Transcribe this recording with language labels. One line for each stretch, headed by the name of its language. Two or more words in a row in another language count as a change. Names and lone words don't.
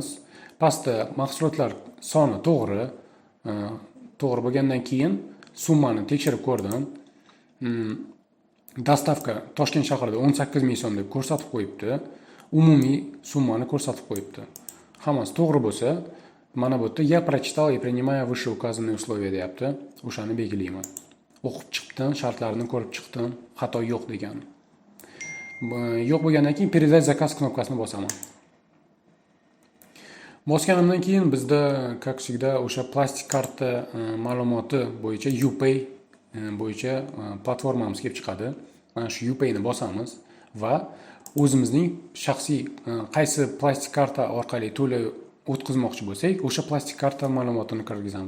Uzbek: Pastda mahsulotlar soni to'g'ri. To'g'ri bo'lgandan keyin summani tekshirib ko'rdim. Dostavka Toshkent shahrida 18 ming so'm deb ko'rsatib qo'yibdi. Umumiy summani ko'rsatib qo'yibdi. Hammasi to'g'ri bo'lsa, mana bu yerda
Russian: я прочитал и принимаю вышеуказанные условия
Uzbek: deyapti. O'shani belgilayman. O'qib chiqdim, shartlarini ko'rib chiqdim, xato yo'q degan. Yo'q bo'lgandan keyin
Russian: передать заказ
Uzbek: knopkasini bosaman. Bosganimdan keyin bizda
Russian: как всегда
Uzbek: o'sha plastik karta ma'lumoti bo'yicha UPay bo'yicha platformamiz kelib chiqadi. Mana shu UPay ni bosamiz va o'zimizning shaxsiy qaysi plastik karta orqali to'lov o'tkazmoqchi bo'lsak, o'sha plastik karta ma'lumotini kirgizamiz.